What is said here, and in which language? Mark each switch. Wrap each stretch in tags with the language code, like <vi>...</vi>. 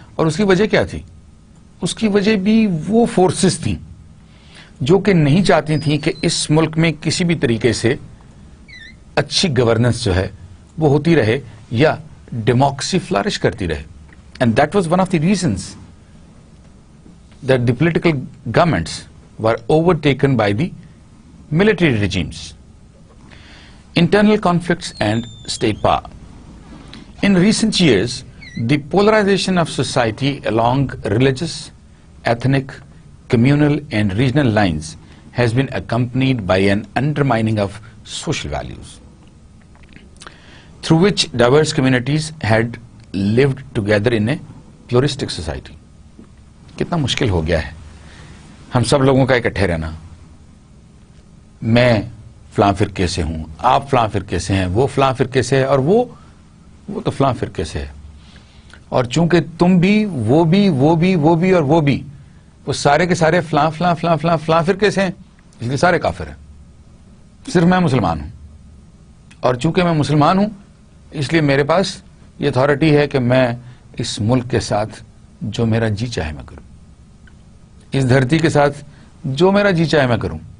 <ur>اور اس کی وجہ کیا تھی؟ اس کی وجہ بھی وہ فورسز تھیں جو کہ نہیں چاہتی تھیں کہ اس ملک میں کسی بھی طریقے سے اچھی گورننس جو ہے وہ ہوتی رہے یا ڈیموکریسی فلرش کرتی رہے.</ur> <en>And that was one of the reasons that the political governments were overtaken by the military regimes. Internal conflicts and state power. In recent years, the polarization of society along religious, ethnic, communal and regional lines has been accompanied by an undermining of social values, through which diverse communities had lived together in a pluralistic society.</en> <ur>کتنا مشکل ہو گیا ہے ہم سب لوگوں کا اکٹھے رہنا. میں فلاں فرقے سے ہوں، آپ فلاں فرقے سے ہیں، وہ فلاں فرقے سے ہے، اور وہ تو فلاں فرقے سے ہے، اور چونکہ تم بھی وہ بھی وہ بھی وہ بھی اور وہ بھی وہ سارے کے سارے فلاں فلاں فلاں فلاں فلاں فرقے سے ہیں، اس لیے سارے کافر ہیں، صرف میں مسلمان ہوں، اور چونکہ میں مسلمان ہوں اس لیے میرے پاس یہ اتھارٹی ہے کہ میں اس ملک کے ساتھ جو میرا جی چاہے میں کروں، اس دھرتی کے ساتھ جو میرا جی چاہے میں کروں.</ur>